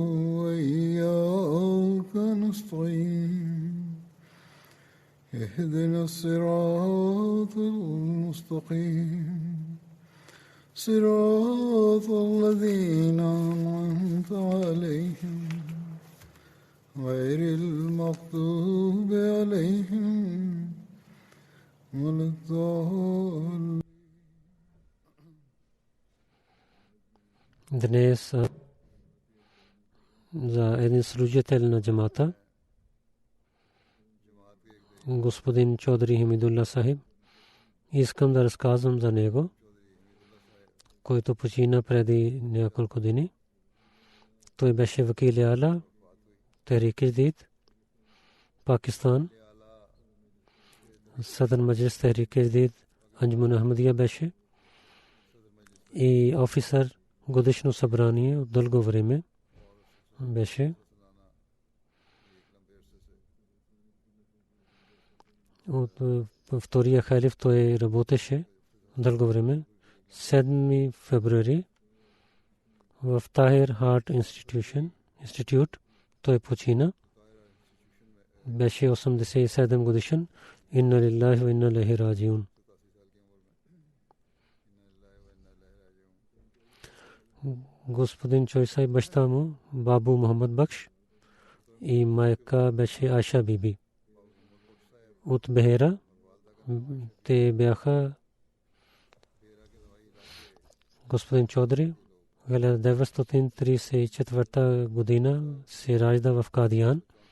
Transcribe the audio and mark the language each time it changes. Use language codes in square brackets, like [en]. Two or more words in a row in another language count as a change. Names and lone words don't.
[ar] وإياك نستعين اهدنا الصراط المستقيم صراط الذين أنعمت عليهم غير المغضوب عليهم ولا الضالين. [bg] Днес за един служител на джамата, господин Чодри Химидулла Сахиб, искам да разказвам за него, който почина преди няколко дни. Той беше вакил Ала, Tehreek Jadid, Пакистан. Садър Маджлис Tehreek Jadid, Анджуман Ахмадия беше и офисър годишно събрание от дълго време беше. От втория халиф той работеше дълго време. 7 февруари в Tahir Heart Institute той почина. Беше 87 годишен. [ar] إنا لله وإنا إليه راجعون. [bg] Господин Чойсай баща му Бабу Мохаммад Бакш и майка беше Айша биби от Бехера. Те бяха господин Чодри 1934 година се ражда в Кадиян.